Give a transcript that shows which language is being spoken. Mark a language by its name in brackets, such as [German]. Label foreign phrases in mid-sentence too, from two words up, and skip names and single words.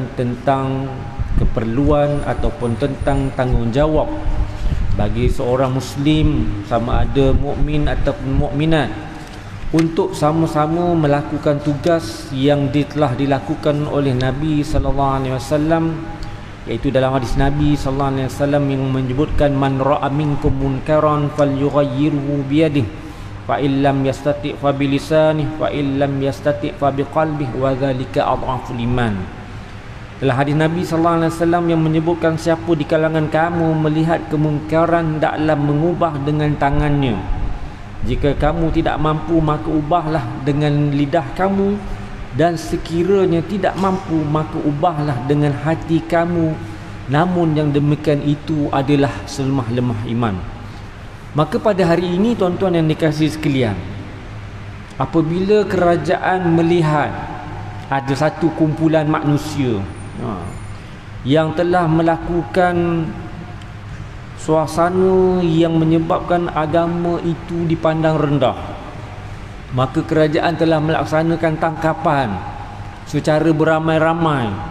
[Malay] tentang keperluan ataupun tentang tanggungjawab bagi seorang muslim, sama ada mukmin ataupun mukminat, untuk sama-sama melakukan tugas yang telah dilakukan oleh Nabi [Arabic] صلى الله عليه وسلم, [Malay] iaitu dalam hadis Nabi [Arabic] صلى الله عليه وسلم [Malay] yang menyebutkan, [Arabic] من رأى منكم منكرا فليغيره بيده فإن لم يستطع فبلسانه فإن لم يستطع فبقلبه وذلك أضعف الإيمان. [Malay] Dalam hadis Nabi [Arabic] صلى الله عليه وسلم [Malay] yang menyebutkan, siapa di kalangan kamu melihat kemungkaran hendaklah mengubah dengan tangannya. Jika kamu tidak mampu maka ubahlah dengan lidah kamu, dan sekiranya tidak mampu maka ubahlah dengan hati kamu. Namun yang demikian itu adalah selemah-lemah iman. Maka pada hari ini tuan-tuan yang dikasihi sekalian, apabila kerajaan melihat ada satu kumpulan manusia yang telah melakukan suasana yang menyebabkan agama itu dipandang rendah, maka kerajaan telah melaksanakan tangkapan secara beramai-ramai.